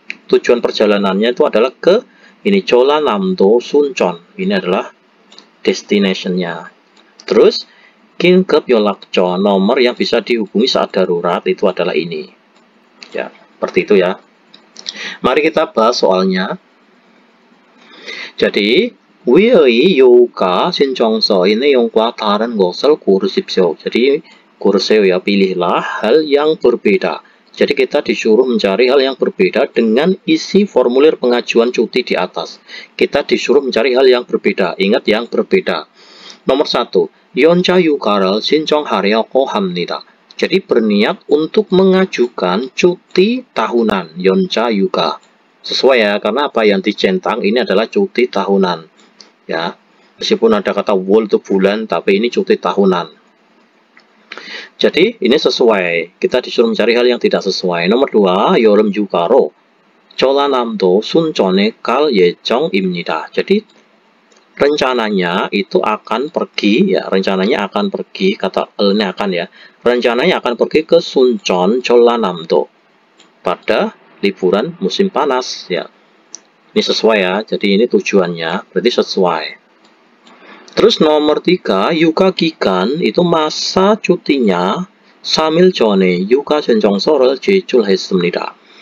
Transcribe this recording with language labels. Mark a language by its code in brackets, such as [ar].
[id] Tujuan perjalanannya itu adalah ke ini Cholanamdo Suncheon. Ini adalah destination-nya. Terus Kingkep Yolakcho, nomor yang bisa dihubungi saat darurat itu adalah ini. Ya, seperti itu ya. Mari kita bahas soalnya. Jadi, [ko] 위의 요가 신청서의 내용과 다른 것을 고르십시오. [id] Jadi 고르세요 ya, pilihlah hal yang berbeda. Jadi kita disuruh mencari hal yang berbeda dengan isi formulir pengajuan cuti di atas. Kita disuruh mencari hal yang berbeda. Ingat yang berbeda. Nomor 1. [ko] 연차 휴가를 신청하려고 합니다. [id] Jadi berniat untuk mengajukan cuti tahunan. [ko] 연차 휴가. [id] Sesuai ya, karena apa yang dicentang ini adalah cuti tahunan. Ya, meskipun ada kata wol itu bulan, tapi ini cuti tahunan. Jadi ini sesuai. Kita disuruh mencari hal yang tidak sesuai. Nomor 2, [ko] 여름 휴가로 전라남도 순천에 갈 예정입니다. [id] Jadi rencananya itu akan pergi ya, rencananya akan pergi, kata ini akan ya. Rencananya akan pergi ke Suncheon, 전라남도 pada liburan musim panas ya. Ini sesuai ya, jadi ini tujuannya, berarti sesuai. Terus nomor 3, yuka 기간 itu masa cutinya [ko] 3일 전에 yuka 신청서를 제출했습니다.